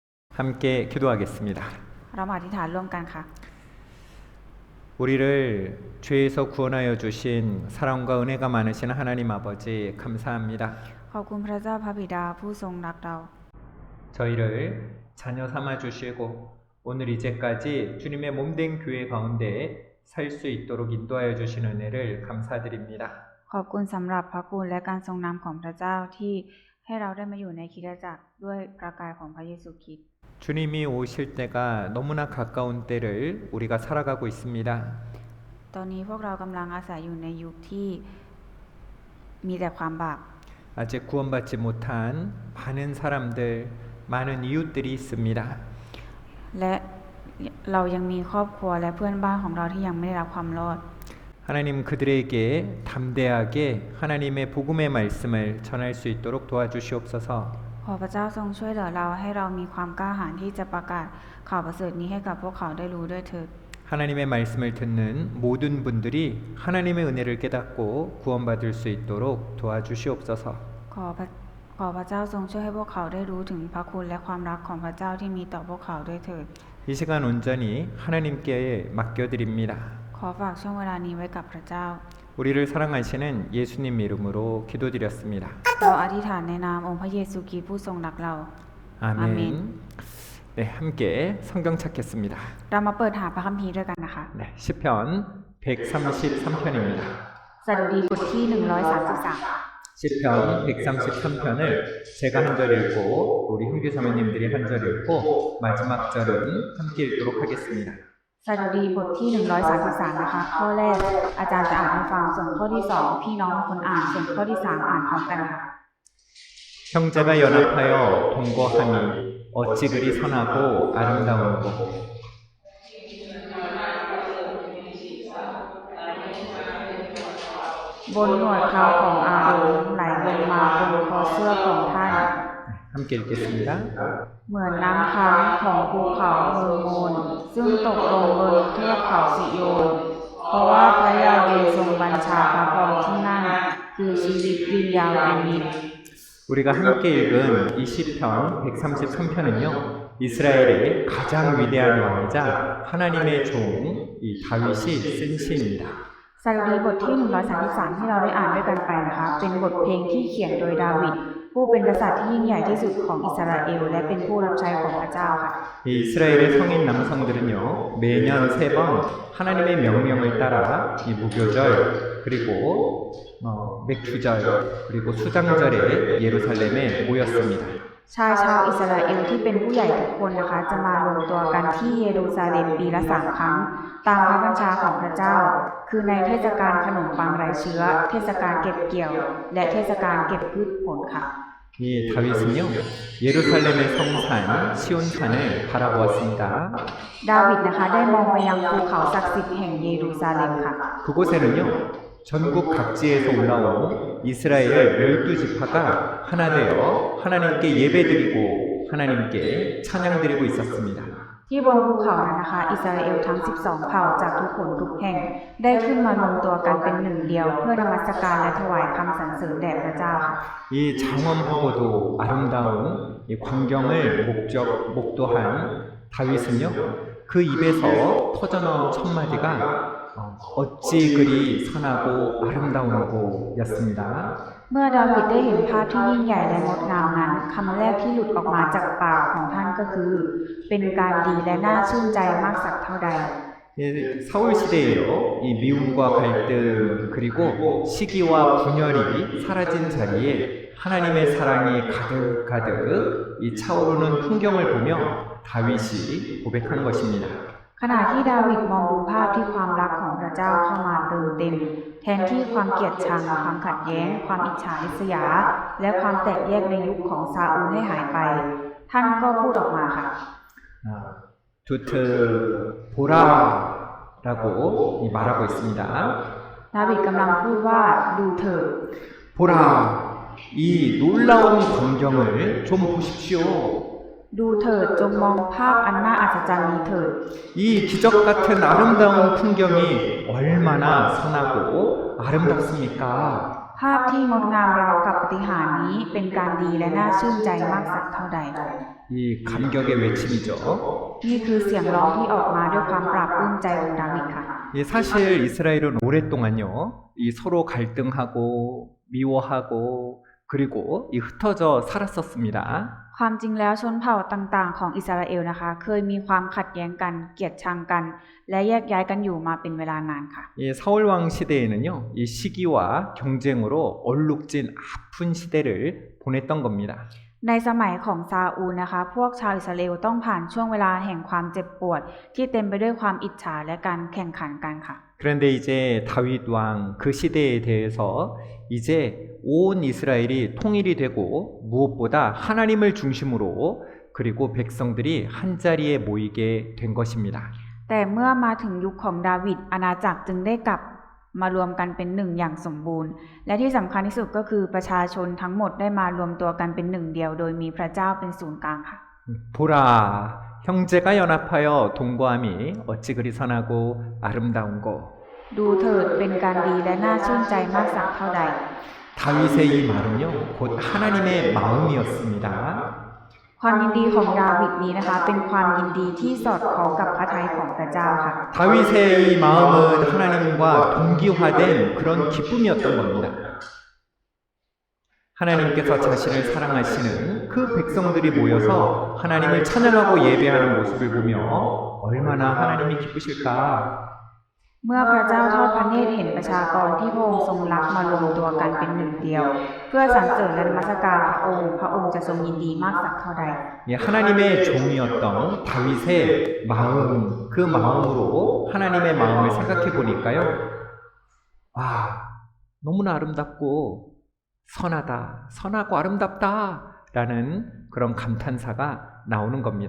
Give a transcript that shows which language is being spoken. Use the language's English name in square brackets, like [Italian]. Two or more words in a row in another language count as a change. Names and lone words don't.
[Korean] 함께 기도하겠습니다. [Thai] เรามาอธิษฐานร่วมกันค่ะ [Korean] 우리를 죄에서 구원하여 주신 사랑과 은혜가 많으신 하나님 아버지 감사합니다. [Thai] ขอบคุณพระเจ้าพระบิดาผู้ทรงรักเรา [Korean] 저희를 자녀 삼아 주시고 오늘 이제까지 주님의 몸된 교회 가운데 살 수 있도록 인도하여 주신 은혜를 감사드립니다. [Thai] ขอบคุณสำหรับพระคุณและการทรงนำของพระเจ้าที่ให้เราได้มาอยู่ในคริสตจักรด้วยประกายของพระเยซูคริสต์ [Korean] 주님이 오실 때가 너무나 가까운 때를 우리가 살아가고 있습니다. [Thai] ตอนนี้พวกเรากำลังอาศัยอยู่ในยุคที่มีแต่ความบาป [Korean] 아직 구원받지 못한 많은 사람들, 많은 이웃들이 있습니다. [Thai] และเรายังมีครอบครัวและเพื่อนบ้านของเราที่ยังไม่ได้รับความรอด [Korean] 하나님 그들에게 담대하게 하나님의 복음의 말씀을 전할 수 있도록 도와주시옵소서. [Thai] ขอพระเจ้าทรงช่วยเหลือเราให้เรามีความกล้าหาญที่จะประกาศข่าวประเสริฐนี้ให้กับพวกเขาได้รู้ด้วยเถิด [Korean] 하나님의 말씀을 듣는 모든 분들이 하나님의 은혜를 깨닫고 구원받을 수 있도록 도와주시옵소서. [Thai] ขอพระเจ้าทรงช่วยให้พวกเขาได้รู้ถึงพระคุณและความรักของพระเจ้าที่มีต่อพวกเขาด้วยเถิด [Korean] 이 시간 온전히 하나님께 맡겨드립니다. [Thai] ขอฝากช่วงเวลานี้ไว้กับพระเจ้า [Korean] 우리를 사랑하시는 예수님 이름으로 기도드렸습니다. [Thai] เราอธิษฐานในนามองค์พระเยซูคริสต์ผู้ทรงรักเรา [Korean] 아멘. 아멘. 네, 함께 성경 찾겠습니다. [Thai] เรามาเปิดหาพระคัมภีร์ด้วยกันนะคะ [Korean] 네, 시편 133편입니다. [Thai] สดุดีบทที่133 [Korean] 시편 133편을 제가 한 절 읽고 우리 흥규 사모님들이 한 절 읽고 마지막 절은 함께 읽도록 하겠습니다. [Thai] สดุดีบทที่133นะคะข้อแรกอาจารย์จะอ่านให้ฟังส่วนข้อที่2พี่น้องคนอ่านส่วนข้อที่3อ่านพร้อมกันค่ะ [Korean] 형제가 연합하여 동거함이 어찌 그리 선하고 아름다운고. [Thai] บนหนวดเขาของอาโรนไหลลงมาบนคอเสื้อของท่าน [Korean] 함께 읽겠습니다. [Thai] เหมือนน้ำค้างของภูเขาเฮอร์โมนซึ่งตกลงบนเทือกเขาสิโยนเพราะว่าพระยาเวห์ทรงบัญชาพระพรที่นั่นคือชีวิตยืนยาวเป็นนิจ [Korean] 우리가 함께 읽은 이 시편 133편은요. 이스라엘의 가장 위대한 왕이자 하나님의 종 이 다윗이 쓴 시입니다. [Thai] สดุดีบทที่133ที่เราได้อ่านด้วยกันไปนะคะเป็นบทเพลงที่เขียนโดยดาวิดผู้เป็นกษัตริย์ที่ยิ่งใหญ่ที่สุดของอิสราเอลและเป็นผู้รับใช้ของพระเจ้าค่ะ [Korean] 이 이스라엘의 성인 남성들은요. 매년 3번 하나님의 명령을 따라 이 무교절 그리고 맥주절 그리고 수장절에 예루살렘에 모였습니다. [Thai] ชายชาวอิสราเอลที่เป็นผู้ใหญ่ทุกคนนะคะจะมารวมตัวกันที่เยรูซาเล็มปีละ3 ครั้งตามพระบัญชาของพระเจ้าคือในเทศกาลขนมปังไร้เชื้อเทศกาลเก็บเกี่ยวและเทศกาลเก็บพืชผลค่ะ [Korean] 이 다윗은요. 예루살렘의 성산 시온산을 바라보았습니다. [Thai] ดาวิดนะคะได้มองไปยังภูเขาศักดิ์สิทธิ์แห่งเยรูซาเล็มค่ะ [Korean] 그곳에는요. 전국 각지에서 올라온 이스라엘 12지파가 하나 되어 하나님께 예배드리고 하나님께 찬양드리고 있었습니다. [Thai] ที่บนภูเขานั้นนะคะอิสราเอลทั้ง12เผ่าจากทุกคนทุกแห่งได้ขึ้นมารวมตัวกันเป็นหนึ่งเดียวเพื่อนมัสการและถวายคำสรรเสริญแด่พระเจ้าค่ะ [Korean] 이 장엄하고도 아름다운 이 광경을 목도한 다윗은요. 그 입에서 터져나온 첫마디가 어찌 그리 선하고 아름다운고 였습니다. [Thai] เมื่อดาวิดได้เห็นภาพที่ยิ่งใหญ่และงดงามนั้นคำแรกที่หลุดออกมาจากปากของท่านก็คือเป็นการดีและน่าชื่นใจมากสักเท่าใด [Korean] 사울 시대에요. 이 미움과 갈등 그리고 시기와 분열이 사라진 자리에 하나님의 사랑이 가득가득 이 차오르는 풍경을 보며 다윗이 고백한 것입니다. [Thai] ขณะที่ดาวิดมองดูภาพที่ความรักของพระเจ้าเข้ามาเติมเต็มแทนที่ความเกลียดชังความขัดแย้งความอิจฉาริษยาและความแตกแยกในยุคของซาอูลให้หายไปท่านก็พูดออกมาค่ะ [Korean] 두트 보라라고 말하고 있습니다. [Thai] ดาวิดกำลังพูดว่าดูเถิด [Korean] 보라 이 놀라운 광경을 좀 보십시오. [Thai] ดูเถิดจงมองภาพอันน่าอัศจรรย์นี้เถิด [Korean] 이 기적 같은 아름다운 풍경이 얼마나 선하고 아름답습니까? [Thai] ภภาพที่งดงามราวกับปาฏิหาริย์นี้เป็นการดีและน่าชื่นใจมากสักเท่าใด [Korean] 이 감격의 외침이죠. [Thai] นี่คือเสียงร้องที่ออกมาด้วยความปราบปลื้มใจของดาวิดค่ะ [Korean] 사실 이스라엘은 오랫동안요, 이 서로 갈등하고 미워하고 그리고 이 흩어져 살았었습니다. [Thai] ความจริงแล้วชนเผ่าต่างๆ ของอิสราเอลนะคะ เคยมีความขัดแย้งกัน เกลียดชังกัน และแยกย้ายกันอยู่มาเป็นเวลานานค่ะ [Korean] 이 사울 왕 시대에는요, 이 시기와 경쟁으로 얼룩진 아픈 시대를 보냈던 겁니다. [Thai] ในสมัยของซาอูลนะคะ พวกชาวอิสราเอลต้องผ่านช่วงเวลาแห่งความเจ็บปวด ที่เต็มไปด้วยความอิจฉาและการแข่งขันกันค่ะ [Korean] 그런데 이제 다윗 왕 그 시대에 대해서 이제 온 이스라엘이 통일이 되고 무엇보다 하나님을 중심으로 그리고 백성들이 한 자리에 모이게 된 것입니다. [Thai] แต่เมื่อมาถึงยุคของดาวิดอาณาจักรจึงได้กลับมารวมกันเป็นหนึ่งอย่างสมบูรณ์ และที่สำคัญที่สุดก็คือประชาชนทั้งหมดได้มารวมตัวกันเป็นหนึ่งเดียวโดยมีพระเจ้าเป็นศูนย์กลางค่ะ [Korean] 보라, 형제가 연합하여 동거함이 어찌 그리 선하고 아름다운고. [Thai] ดูเถิดเป็นการดีและน่าชื่นใจมากสักเท่าใด [Korean] 다윗의 이 말은요, 곧 하나님의 마음이었습니다. [Thai] ความยินดีของดาวิดนี้นะคะ เป็นความยินดีที่สอดคล้องกับพระทัยของพระเจ้าค่ะ [Korean] 다윗의 이 마음은 하나님과 동기화된 그런 기쁨이었던 겁니다. 하나님께서 자신을 사랑하시는 그 백성들이 모여서 하나님을 찬양하고 예배하는 모습을 보며 얼마나 하나님이 기쁘실까. [Thai] เมื่อพระเจ้าทอดพระเนตรเห็นประชากรที่พระองค์ทรงรักมารวมตัวกันเป็นหนึ่งเดียว เพื่อสรรเสริญและนมัสการพระองค์จะทรงยินดีมากสักเท่าใด [Korean] 하나님의 종이었던 다윗의 마음, 그 마음으로 하나님의 마음을 생각해 보니까요. 와, 너무나 아름답고 선하다, 선하고 아름답다 라는 그런 감탄사가 나오는 겁니다.